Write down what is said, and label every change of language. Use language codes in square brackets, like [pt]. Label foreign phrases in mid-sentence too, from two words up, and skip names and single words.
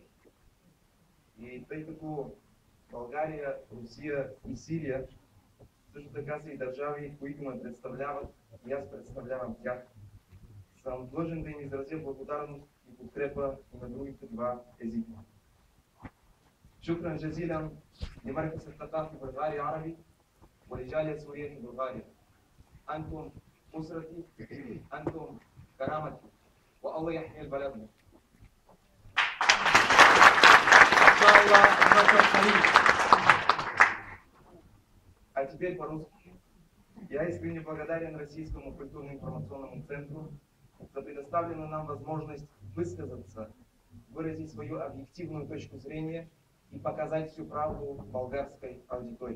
[bg] И тъй като България, Русия и Сирия също така са и държави, които ме представляват и аз представлявам тях, съм длъжен да им изразя благодарност и подкрепа и на другите два езика. [ar] شكرا جزيلا لمركز الثقافي البلغاري العربي ولجالية سورية في بلغاريا. أنتم أسرتي، أنتم كرامتي، والله يحمي بلدنا. إن شاء الله نصر قريب. [ru] А теперь по-русски. Я искренне благодарен Российскому культурно-информационному центру за предоставленную нам возможность высказаться, выразить свою объективную точку зрения и показать всю правду болгарской аудитории.